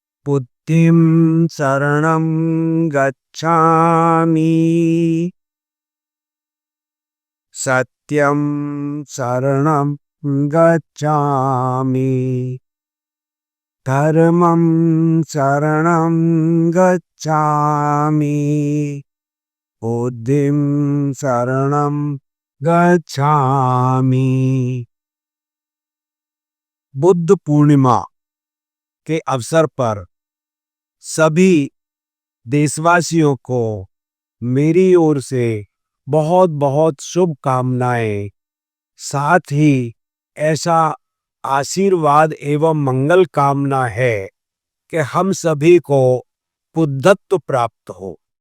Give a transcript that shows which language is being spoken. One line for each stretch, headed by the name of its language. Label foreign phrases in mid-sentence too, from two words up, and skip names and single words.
Sanskrit: बुद्धिं शरणं गच्छामि, सत्यं शरणं गच्छामि, धर्मं शरणं गच्छामि, बुद्धिं शरणं गच्छामि।
Hindi: बुद्ध पूर्णिमा के अवसर पर सभी देशवासियों को मेरी ओर से बहुत बहुत शुभकामनाएं। साथ ही ऐसा आशीर्वाद एवं मंगल कामना है कि हम सभी को बुद्धत्व प्राप्त हो।